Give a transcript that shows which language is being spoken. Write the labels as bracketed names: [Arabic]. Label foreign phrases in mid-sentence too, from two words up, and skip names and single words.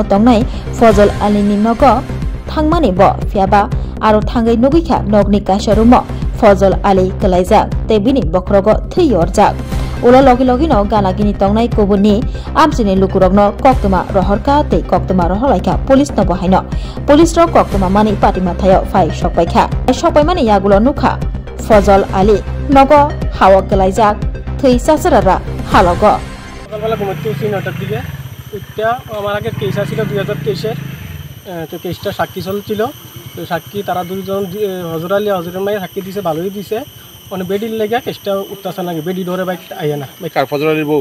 [Kok Borok] तंनाय फजल आलीनि नग थांमानि ब फियाबा आरो थांगै नगैखा नगनि काशारुमो फजल आली कलाइजाक ते बिनि बख्रग थै अरजाक उला लगे गानागिनी तंनाय कुबुननि आमसिनि लुकुरगनो कक्तमा रहरका ते कक्तमा रहलायखा पुलिस न बहायनो पुलिस र कक्तमा मानि पाटिमा थायो फाइ सकबाय मानि यागुलो नुखा फजल आली नग हावा गलायजाक थै सासरारा हालग [Bangla] সকালবেলা ঘুমাতে উঠছি 9টার দিকে এটা আমার আগে কেস আসছিল 2023 তো কেসটা সাক্ষী চলছিল তো সাক্ষী তারা দুজন হজর আলী হজরের মায়ের সাক্ষী দিছে ভালোই দিছে মানে বেডির লেগে কেসটা উঠতেছে না বেডি ধরে বাইক আইয়া না কার ফজর আলীর বউ